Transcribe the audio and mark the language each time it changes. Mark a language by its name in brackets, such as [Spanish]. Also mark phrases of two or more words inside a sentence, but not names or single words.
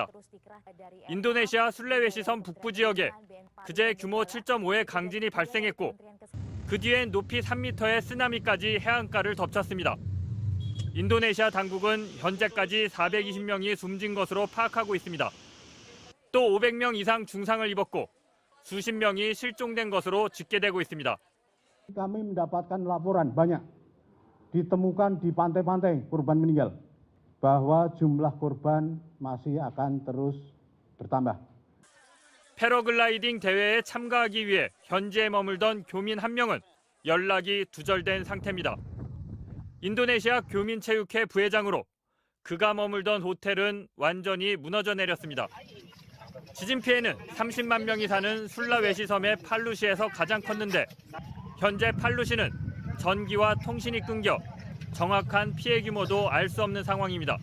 [Korean] 인도네시아 술라웨시 섬 북부 지역에 그제 규모 7.5의 강진이 발생했고 그 뒤엔 높이 3m의 쓰나미까지 해안가를 덮쳤습니다. 인도네시아 당국은 현재까지 420명이 숨진 것으로 파악하고 있습니다. 또 500명 이상 중상을 입었고 수십 명이 실종된 것으로 집계되고 있습니다. [Indonesian] Kami mendapatkan laporan banyak ditemukan di pantai-pantai korban meninggal bahwa jumlah korban masih akan terus bertambah. [Korean] 패러글라이딩 대회에 참가하기 위해 현지에 머물던 교민 한 명은 연락이 두절된 상태입니다. 인도네시아 교민체육회 부회장으로 그가 머물던 호텔은 완전히 무너져 내렸습니다. 지진 피해는 30만 명이 사는 술라웨시 섬의 팔루시에서 가장 컸는데 현재 팔루시는 전기와 통신이 끊겨 정확한 피해 규모도 알 수 없는 상황입니다.